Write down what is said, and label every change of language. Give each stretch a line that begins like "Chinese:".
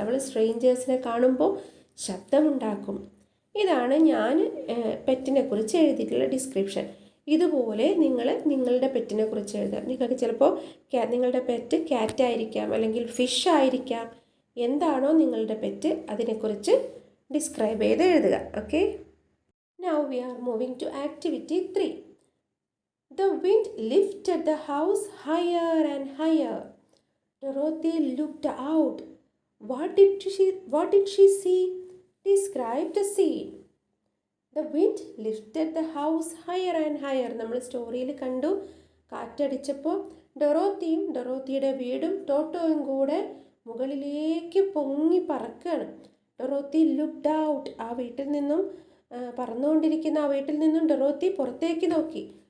Malayalam: അവൾ സ്ട്രേഞ്ചേഴ്സിനെ കാണുമ്പോൾ ശബ്ദമുണ്ടാക്കും. ഇതാണ് ഞാൻ പെറ്റിനെ കുറിച്ച് എഴുതിയിട്ടുള്ള ഡിസ്ക്രിപ്ഷൻ. ഇതുപോലെ നിങ്ങളുടെ പെറ്റിനെ കുറിച്ച് എഴുതുക. നിങ്ങൾക്ക് ചിലപ്പോൾ നിങ്ങളുടെ പെറ്റ് ക്യാറ്റ് ആയിരിക്കാം, അല്ലെങ്കിൽ ഫിഷ് ആയിരിക്കാം. എന്താണോ നിങ്ങളുടെ പെറ്റ് അതിനെക്കുറിച്ച് ഡിസ്ക്രൈബ് ചെയ്ത് എഴുതുക.
English: Okay, now we are moving to activity 3. The wind lifted the house higher and higher. Dorothy looked out. What did she see? Describe the scene. The wind lifted the house higher and higher.
Malayalam: നമ്മൾ സ്റ്റോറിയിൽ കണ്ടു, കാറ്റടിച്ചപ്പോൾ ഡൊറോത്തിയുടെ വീടും ടോട്ടോയും കൂടെ മുകളിലേക്ക് പൊങ്ങി പറക്കുകയാണ്.
English: Dorothy looked out.
Malayalam: ആ വീട്ടിൽ നിന്നും പറന്നുകൊണ്ടിരിക്കുന്ന ആ വീട്ടിൽ നിന്നും ഡൊറോത്തി പുറത്തേക്ക് നോക്കി.